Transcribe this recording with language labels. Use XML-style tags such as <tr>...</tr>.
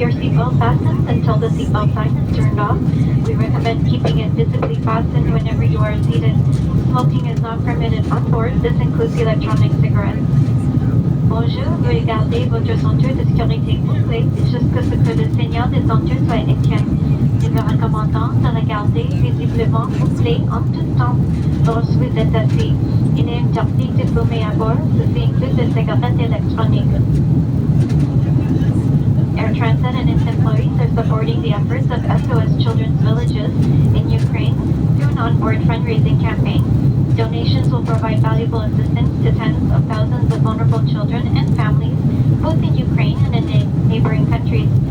<en>until the seatbelt sign is turned off. We recommend keeping it physically fastened whenever you are seated. Smoking is not permitted on board. This includes electronic cigarettes.</en> <fr>Bonjour, veuillez garder votre ceinture de sécurité bouclée jusqu'à ce que le signal de ceinture soit éteint. Nous vous recommandons de la garder visiblement bouclée en tout temps lorsque vous êtes assis. Il est interdit de fumer à bord, ceci inclut les cigarettes électroniques.</fr> <en>Air Transat and its employees are supporting the efforts of SOS Children's Villages in Ukraine through an onboard fundraising campaign. Donations will provide valuable assistance to tens of thousands of vulnerable children and families, both in Ukraine and in neighboring countries.</en>